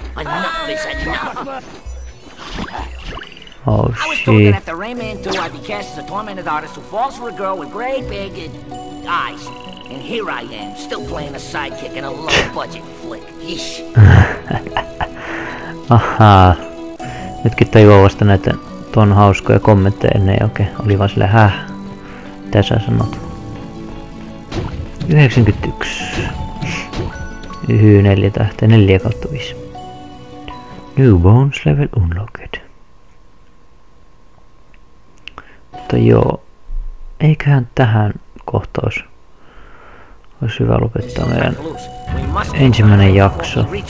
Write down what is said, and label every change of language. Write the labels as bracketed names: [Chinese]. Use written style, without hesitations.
[English] Enough is enough. Oh I was told that shit. after Rayman 2, I'd be cast as a tormented artist who falls for a girl with great big eyes. And here I am, still playing a sidekick in a low-budget flick. Yeesh. [Finnish] Ahaa. Nytkin tajuaa vasta näitä ton hauskoja kommentteja ennen oikein. Oli vaan silleen mitä sä sanot? 91. 4 tähteä, 4/5. [English] New bones level unlocked. [Finnish] Mutta joo, eiköhän tähän kohtaus olisi hyvä lopettaa meidän ensimmäinen jakso.